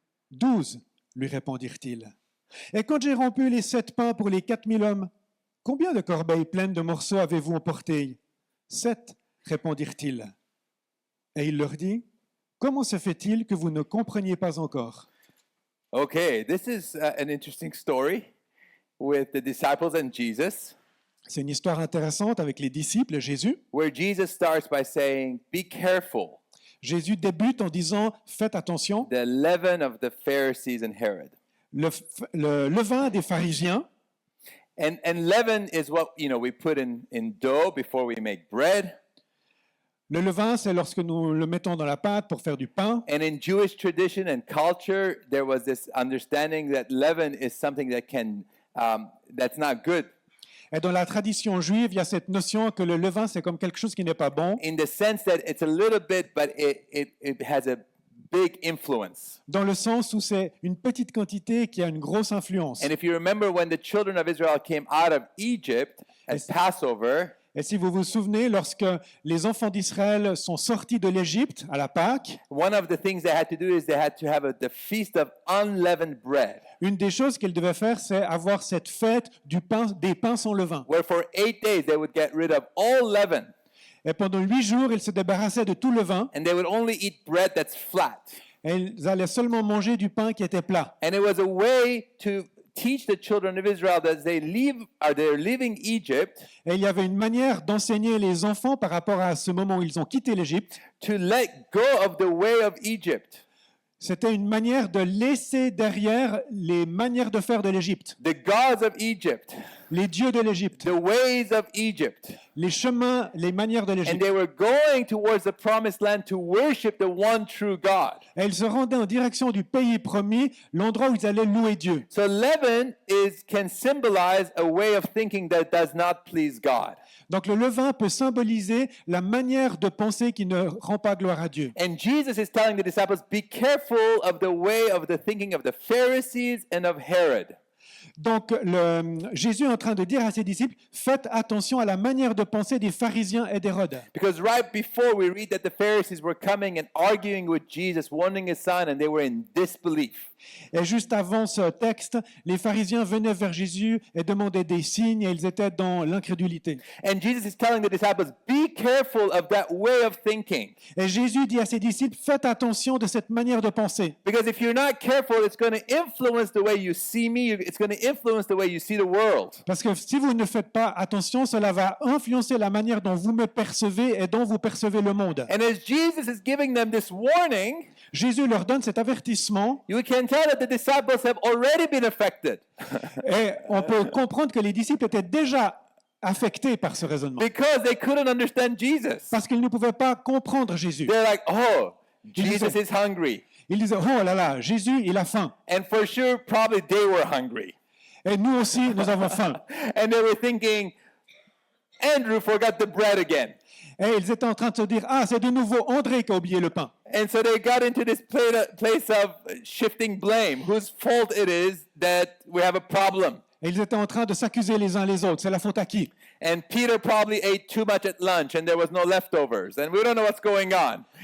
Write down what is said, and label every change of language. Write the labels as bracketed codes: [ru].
[fr] 12, lui répondirent-ils. Et quand j'ai rompu les 7 pains pour les 4000 hommes, combien de corbeilles pleines de morceaux avez-vous emporté? 7, répondirent-ils. Et il leur dit, comment se fait-il que vous ne compreniez pas encore? [en] Okay, this is an interesting story with the disciples and Jesus, [fr] C'est une histoire intéressante avec les disciples et Jésus. [en] where Jesus starts by saying, be careful, [fr] Jésus débute en disant, faites attention, [en] the leaven of the Pharisees and Herod. [fr] le levain des pharisiens. [en] And leaven is what, we put in dough before we make bread. [fr] Le levain, c'est lorsque nous le mettons dans la pâte pour faire du pain. [en] And in Jewish tradition and culture, there was this understanding that leaven is something that that's not good. [fr] Et dans la tradition juive, il y a cette notion que le levain, c'est comme quelque chose qui n'est pas bon, [en] In the sense that it's a little bit, but it has a big influence. [fr] dans le sens où c'est une petite quantité qui a une grosse influence. [en] And if you remember when the children of Israel came out of Egypt at Yes. Passover, [fr] Et si vous vous souvenez, lorsque les enfants d'Israël sont sortis de l'Égypte à la Pâque, [en] one of the things they had to do is they had to have the feast of unleavened bread, [fr] une des choses qu'ils devaient faire, c'est avoir cette fête des pains sans levain. [en] where for 8 days they would get rid of all leaven, [fr] Et pendant 8 jours, ils se débarrassaient de tout levain [en] and they would only eat bread that's flat. [fr] et ils allaient seulement manger du pain qui était plat. [en] And it was a way to teach the children of Israel that they're leaving Egypt [fr] Et il y avait une manière d'enseigner les enfants par rapport à ce moment où ils ont quitté l'Égypte. [en] to let go of the way of Egypt, [fr] C'était une manière de laisser derrière les manières de faire de l'Égypte, [en] the gods of Egypt, [fr] les dieux de l'Égypte, [en] the ways of Egypt. [fr] les chemins, les manières de [en] And [fr] l'Égypte. [en] they were going towards the promised land to worship the one true God. [fr] Et ils se rendaient en direction du pays promis, l'endroit où ils allaient louer Dieu. [en] So leaven can symbolize a way of thinking that does not please God. [fr] Donc le levain peut symboliser la manière de penser qui ne rend pas gloire à Dieu. [en] And Jesus is telling the disciples, be careful of the way of the thinking of the Pharisees and of Herod. [fr] Donc Jésus est en train de dire à ses disciples, faites attention à la manière de penser des pharisiens et d'Hérode. [en] Because right before we read that the Pharisees were coming and arguing with Jesus, wanting a sign, and they were in disbelief. [fr] Et juste avant ce texte, les pharisiens venaient vers Jésus et demandaient des signes et ils étaient dans l'incrédulité. [en] And Jesus is telling the disciples, be careful of that way of thinking. [fr] Et Jésus dit à ses disciples, faites attention de cette manière de penser. [en] Because if you're not careful, it's going to influence the way you see me. It's going to influence the way you see the world. [fr] Parce que si vous ne faites pas attention, cela va influencer la manière dont vous me percevez et dont vous percevez le monde. [en] And as Jesus is giving them this warning, [fr] Jésus leur donne cet avertissement [en] you can tell that the disciples have already been affected. [fr] et on peut comprendre que les disciples étaient déjà affectés par ce raisonnement. [en] Because they couldn't understand Jesus. [fr] Parce qu'ils ne pouvaient pas comprendre Jésus. [en] They're like, oh, Jesus is hungry. [fr] Ils disaient, oh là là, Jésus, il a faim. [en] And for sure, probably they were hungry. [fr] Et nous aussi, nous avons faim. [en] And they were thinking, Andrew forgot the bread again. [fr] Et ils étaient en train de se dire, ah, c'est de nouveau André qui a oublié le pain. [en] And so they got into this place of shifting blame, whose fault it is that we have a problem. [fr] Et ils étaient en train de s'accuser les uns les autres. C'est la faute à qui? [en] And Peter probably ate too much at lunch and there was no leftovers. And we don't know what's going on.